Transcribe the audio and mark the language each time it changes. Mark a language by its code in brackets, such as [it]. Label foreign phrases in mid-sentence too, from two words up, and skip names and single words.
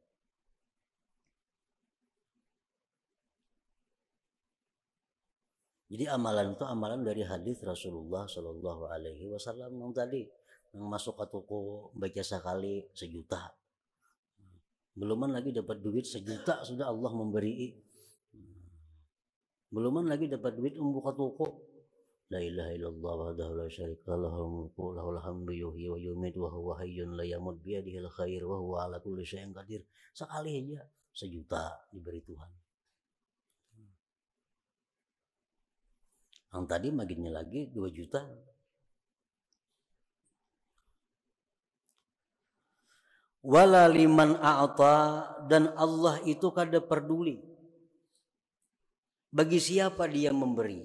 [bjn] Jadi amalan itu amalan dari hadis Rasulullah [ar] صلى الله عليه وسلم [bjn] yang tadi, yang masuk ke toko baca sekali 1.000.000. Beluman lagi dapat duit 1.000.000 sudah Allah memberi. Beluman lagi dapat duit membuka toko. [ar] لا إله إلا الله وحده لا شريك له الملك وله الحمد يحيي ويميت وهو حي لا يموت بيده الخير وهو على كل شيء قدير. [bjn] Sekali aja 1.000.000 diberi Tuhan. Yang tadi maginnya lagi 2 juta. [ar] ولا لمن أعطى, [bjn] dan Allah itu kada peduli bagi siapa dia memberi.